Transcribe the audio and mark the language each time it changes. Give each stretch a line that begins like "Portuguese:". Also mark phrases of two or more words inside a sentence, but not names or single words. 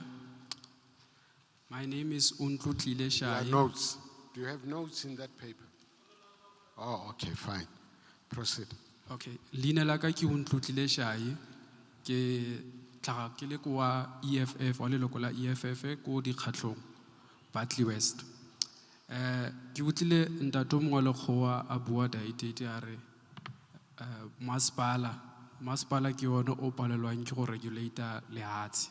English: My name is Untitled There are Chapter. notes. Do you have notes in that paper? Oh, okay, fine. Proceed. Okay.
Tswana: Leina la ka ke Untitled Chapter. Ke tlaga ke le kwa EFF wa leloko la EFF ko dikgatlhong Bartley West. Ke utlile ntato mongwe le kgowa a bua daitete a re masepala ke yone o palelwang ke go regulator lehatshe.